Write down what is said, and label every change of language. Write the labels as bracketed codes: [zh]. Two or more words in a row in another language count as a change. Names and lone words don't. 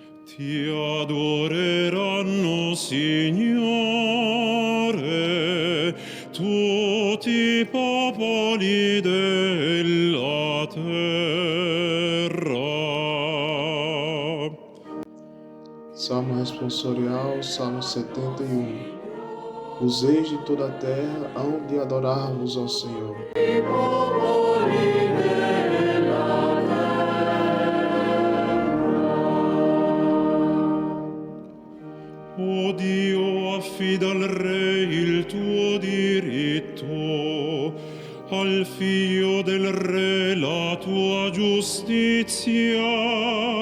[it] Ti adoreranno, Signore, tutti i popoli della terra. [pt] Salmo responsorial, Salmo 71. Os reis de toda a terra hão de adorar-vos, ó Senhor. [it] O Dio, affida al Re il tuo diritto, al Figlio del Re la tua giustizia.